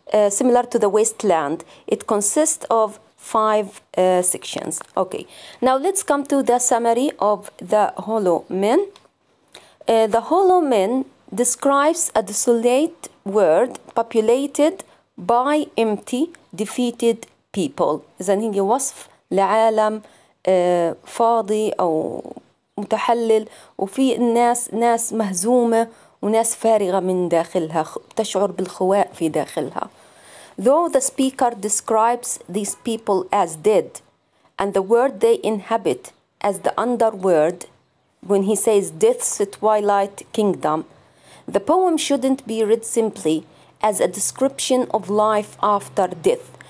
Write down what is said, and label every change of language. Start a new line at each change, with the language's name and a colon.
English: Similar to the wasteland, it consists of 5 sections. Okay, now let's come to the summary of the Hollow Men. The Hollow Men describes a desolate world populated by empty, defeated people.
Arabic: إذن هي وصف لعالم فاضي أو متحلل، وفي ناس مهزومة وناس فارغة من داخلها، تشعر بالخواء في داخلها.
English: Though the speaker describes these people as dead and the world they inhabit as the underworld, when he says death's twilight kingdom, the poem shouldn't be read simply as a description of life after death.